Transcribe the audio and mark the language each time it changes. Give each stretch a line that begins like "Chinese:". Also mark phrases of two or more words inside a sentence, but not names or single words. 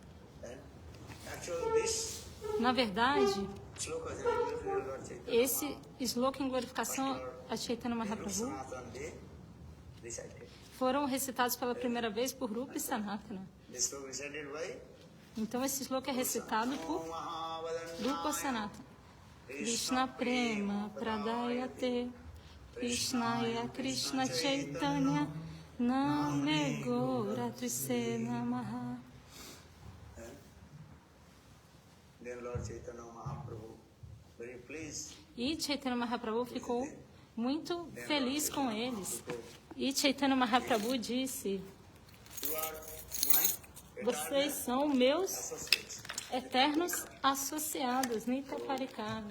Portuguese: Na verdade, esse sloka em glorificação a Chaitanya Mahaprabhu foram recitados pela primeira vez por Rupa e Sanatana. Então, esse sloka é recitado por Rupa Sanatana.
Sanskrit: Krishna Prema Pradayate Krishnaya Krishna Chaitanya Name Gaura Tuse Namaha.
Portuguese: E Chaitanya Mahaprabhu ficou muito feliz com eles. E Chaitanya Mahaprabhu disse: vocês são meus eternos associados,
Sanskrit: Nita Parikara.